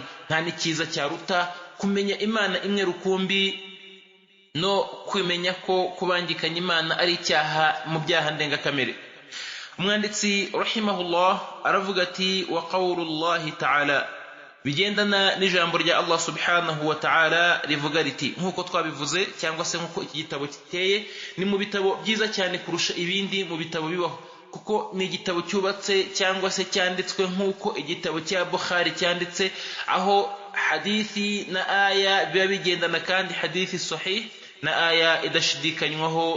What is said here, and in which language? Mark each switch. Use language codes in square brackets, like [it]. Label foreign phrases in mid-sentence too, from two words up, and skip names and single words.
[rw] Nta n'icyiza cyaruta kumenya Imana imwe rukumbi no kumenya ko kubangikanya Imana ari icyaha mu byaha ndengakamere. Umwanditsi rahimahullah aravuga ati: [ar] وقول الله تعالى, [rw] bigendana n'ijambo rya Allah [ar] سبحانه وتعالى [rw] rivuga riti, nk'uko twabivuze cyangwa se nk'uko iki gitabo kiteye, ni mu bitabo byiza cyane kurusha ibindi mu bitabo bibaho, kuko ni igitabo cyubatse cyangwa se cyanditswe nk'uko igitabo cya Bukhari cyanditse, aho hadithi na aya biba bigendana, kandi hadithi sahih na aya idashidikanywaho.